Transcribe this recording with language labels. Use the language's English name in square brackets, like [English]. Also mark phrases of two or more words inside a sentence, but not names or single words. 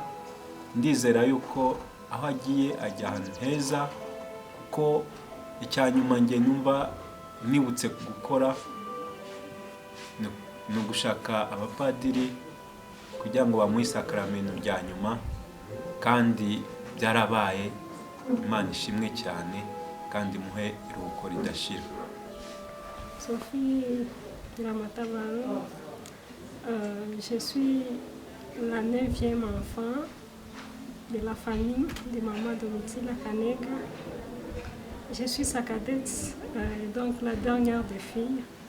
[Kinyarwanda] Ndizera yuko aho agiye ajya ahantu heza, kuko icyanyuma njye numva nibutse gukora ni ugushaka abapadiri kugira ngo bamuhe isakaramentu rya nyuma, kandi byarabaye. Imana ishimwe cyane kandi muhe iruhuko ridashira. [French] Sophie Ramatabaro, je suis la 9e enfant de la famille de maman Domitila Kaneka. Je suis sa cadette, donc la dernière des filles.